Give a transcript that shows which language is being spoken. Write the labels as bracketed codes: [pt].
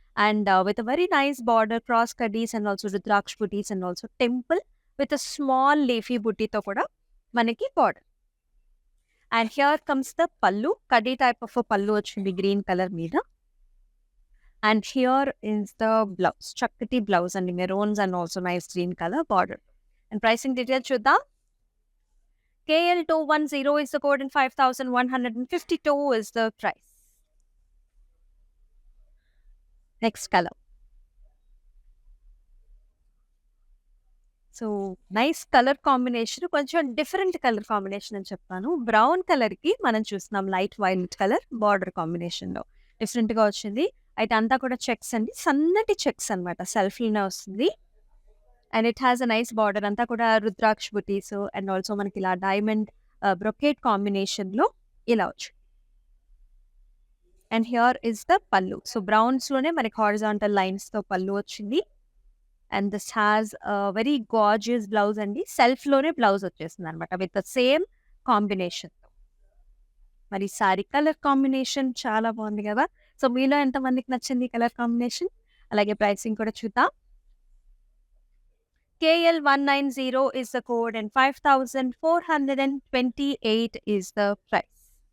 [en] And with very nice border cross కడ్డీస్ and also rudraksha బుటీస్ and also temple with small leafy బుట్టీతో కూడా మనకి border. And here comes the [te] పల్లు. కడ్డీ type of పల్లు వచ్చింది green colour మీద. [en] And here is the blouse. [te] చక్కటి blouse అండి. Maroons and also nice green colour border. And pricing details చూద్దాం. [en] KL210 is the code and 5152 is the price. Next colour. So, nice colour combination. [te] కొంచెం different colour combination అని చెప్తాను. Brown కలర్‌కి మనం చూస్తున్నాం light violet colour border కాంబినేషన్‌లో. డిఫరెంట్‌గా వచ్చింది. అయితే అంతా కూడా చెక్స్ అండి. సన్నటి చెక్స్ అనమాట. సెల్ఫ్‌లోనే వస్తుంది. [en] And it has a nice border. [te] అంతా కూడా రుద్రాక్ష బుటీస్ అండ్ ఆల్సో మనకి ఇలా డైమండ్ బ్రొకేట్ కాంబినేషన్‌లో ఇలా వచ్చింది. [en] And here is the pallu. [te] సో, బ్రౌన్స్‌లోనే మనకి హారిజాంటల్ లైన్స్‌తో పల్లు వచ్చింది. [en] and this has very gorgeous blouse [te] అండి. సెల్ఫ్‌లోనే blouse వచ్చేసిందనమాట with the same combination. మరి సారీ కలర్ కాంబినేషన్ చాలా బాగుంది కదా! సో, మీలో ఎంతమందికి నచ్చింది ఈ కలర్ కాంబినేషన్? అలాగే ప్రైసింగ్ కూడా చూద్దాం. [en] KL190 is the code and 5,428 is the price.